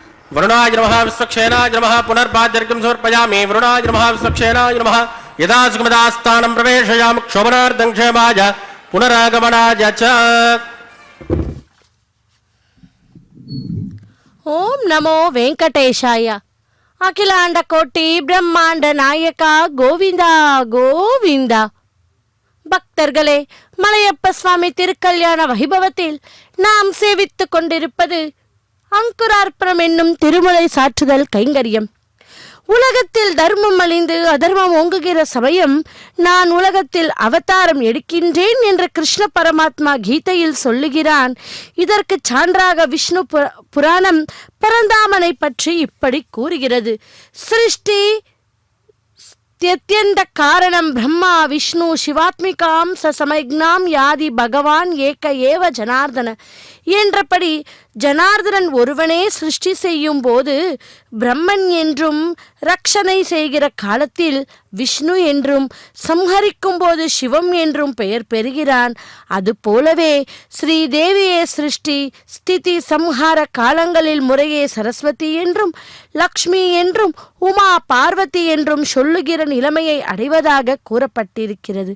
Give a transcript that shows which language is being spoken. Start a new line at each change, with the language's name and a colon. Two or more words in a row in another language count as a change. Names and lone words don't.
Sanskrit: वरुणाय नमः विश्वक्षेनाय नमः पुनर्पाद्यर्घ्यं समर्पयामि वरुणाय नमः विश्वक्षेनाय नमः यदा सुगमदास्थानं प्रवेशयामि क्षोभनार्थं क्षेमाय पुनरागमनाय च। ओम् नमो वेङ्कटेशाय.
Tamil: அகிலாண்ட கோடி பிரம்மாண்ட நாயகா கோவிந்தா கோவிந்தா. பக்தர்களே, மலையப்ப சுவாமி திருக்கல்யாண வைபவத்தில் நாம் சேவித்துக் கொண்டிருப்பது அங்குரார்ப்பணம் என்னும் திருமுறை சாற்றுதல் கைங்கரியம். உலகத்தில் தர்மம் அழிந்து அதர்மம் ஓங்குகிற சமயம் நான் உலகத்தில் அவதாரம் எடுக்கின்றேன் என்று கிருஷ்ண பரமாத்மா கீதையில் சொல்லுகிறான். இதற்கு சான்றாக விஷ்ணு புராணம் பரந்தாமனை பற்றி இப்படி கூறுகிறது. சிருஷ்டி
Sanskrit: त्यत्यंत कारणं ब्रह्मा विष्णु शिवात्मिकां ससमज्ञां यादि भगवान एक एव जनार्दन
Tamil: என்றபடி ஜனார்தனன் ஒருவனே சிருஷ்டி செய்யும் போது பிரம்மன் என்றும் ரக்ஷனை செய்கிற காலத்தில் விஷ்ணு என்றும் சம்ஹரிக்கும் போது சிவம் என்றும் பெயர் பெறுகிறான். அதுபோலவே ஸ்ரீதேவியே சிருஷ்டி ஸ்திதி சம்ஹார காலங்களில் முறையே சரஸ்வதி என்றும் லக்ஷ்மி என்றும் உமா பார்வதி என்றும் சொல்லுகிற நிலைமையை அடைவதாக கூறப்பட்டிருக்கிறது.